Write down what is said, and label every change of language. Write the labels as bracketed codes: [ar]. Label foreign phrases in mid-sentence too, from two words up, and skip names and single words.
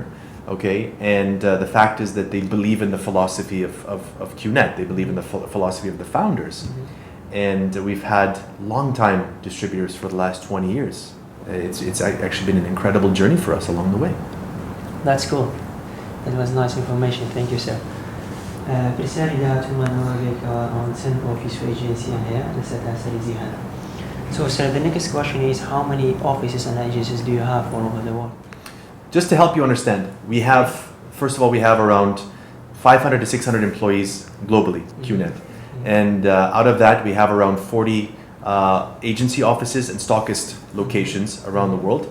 [en] And the fact is that they believe in the philosophy of Qnet. They believe in the philosophy of the founders. And we've had long-time distributors for the last 20 years. It's actually been an incredible journey for us along the way. That's cool. That was nice information. Thank you, sir. [ckb] پرسیاری داهاتومانەوە بێکەوە ئەوەن چەند ئۆفیس و ئێجنسیان هەیە لەسەر تاسەری جیهانە. [en] So sir, the next question is, how many offices and agencies do you have all over the world? Just to help you understand, first of all, we have around 500 to 600 employees globally, Qnet. And out of that, we have around 40 agency offices and stockist locations around the world.